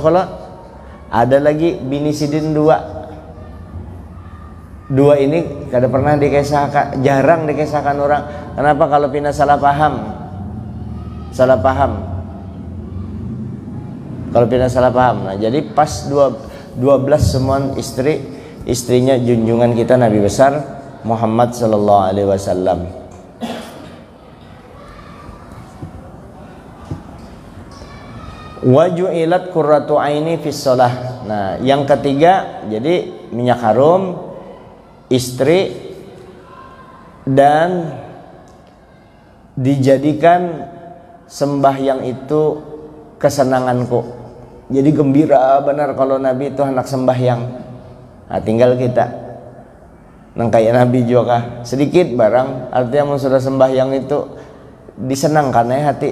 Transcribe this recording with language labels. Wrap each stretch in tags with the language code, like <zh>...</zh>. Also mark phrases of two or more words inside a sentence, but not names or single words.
<bjn>Kalau ada lagi bini sidin 2 ini kada pernah dikisahkan, jarang dikisahkan orang. Kenapa? Kalau pina salah paham. Kalau pina salah paham. Nah, jadi pas 12 semua istrinya junjungan kita Nabi besar Muhammad</bjn> <ar>صلى الله عليه وسلم. وجعلت قرة عيني في الصلاة.</ar> <bjn>Nah, yang ketiga, jadi minyak harum, istri, dan dijadikan sembahyang itu kesenanganku. Jadi gembira benar kalau Nabi itu anak sembahyang. Nah, tinggal kita nang kayak Nabi juga sedikit barang, artinya mau sudah sembahyang itu disenangkan ya hati.</bjn>